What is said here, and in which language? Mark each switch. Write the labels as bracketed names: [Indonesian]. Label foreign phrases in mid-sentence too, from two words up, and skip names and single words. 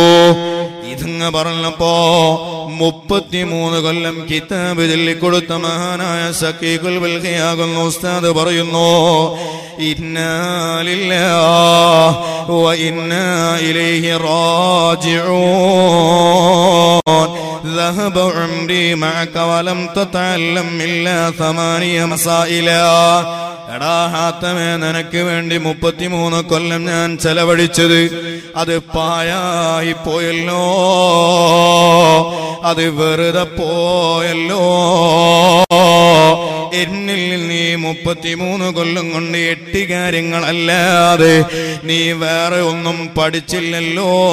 [Malayalam] ഇതങ്ങ് പറഞ്ഞപ്പോ 33 കൊല്ലം കിതാബ് ചൊല്ലിക്കൊടുത്ത മഹാനായ ശഖീഖുൽ ബൽഖിയാകുന്ന ഉസ്താദ് പറയുന്നു, [Arabic] إنا لله وإنا إليه راجعون. ذهب عمري معك ولم تتعلم إلا 8 مسائل. [Malayalam] എടാ ഹാത്തമേ, നിനക്ക് വേണ്ടി 33 കൊല്ലം ഞാൻ ചെലവഴിച്ചത് അത് പായായി പോയല്ലോ, അത് വെറുതെ പോയല്ലോ. എന്നിൽ നീ 33 കൊല്ലം കൊണ്ട് 8 കാര്യങ്ങളല്ലാതെ നീ വേറെ ഒന്നും പഠിച്ചില്ലല്ലോ.